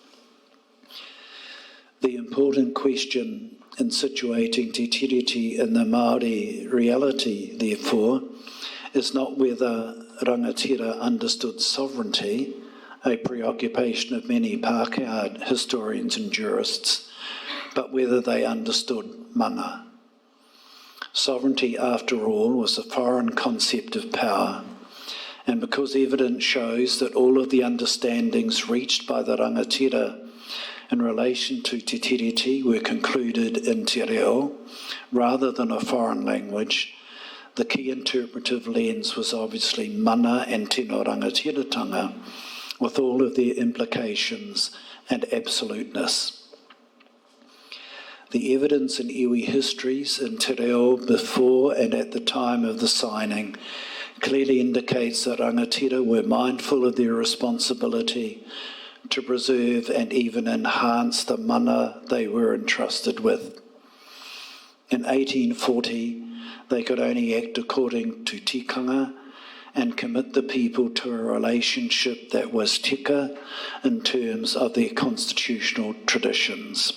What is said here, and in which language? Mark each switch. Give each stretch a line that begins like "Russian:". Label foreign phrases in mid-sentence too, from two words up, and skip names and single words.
English: The important question in situating Te Tiriti in the Māori reality, therefore, is not whether rangatira understood sovereignty, a preoccupation of many Pākehā historians and jurists, but whether they understood mana. Sovereignty, after all, was a foreign concept of power, and because evidence shows that all of the understandings reached by the rangatira in relation to Te Tiriti were concluded in
Māori: te reo,
English: rather than a foreign language, the key interpretive lens was obviously mana and
Māori: tino rangatiratanga,
English: with all of their implications and absoluteness. The evidence in iwi histories in
Māori: te reo
English: before and at the time of the signing clearly indicates that rangatira were mindful of their responsibility to preserve and even enhance the mana they were entrusted with. In 1840, they could only act according to tikanga and commit the people to a relationship that was tika in terms of their constitutional traditions.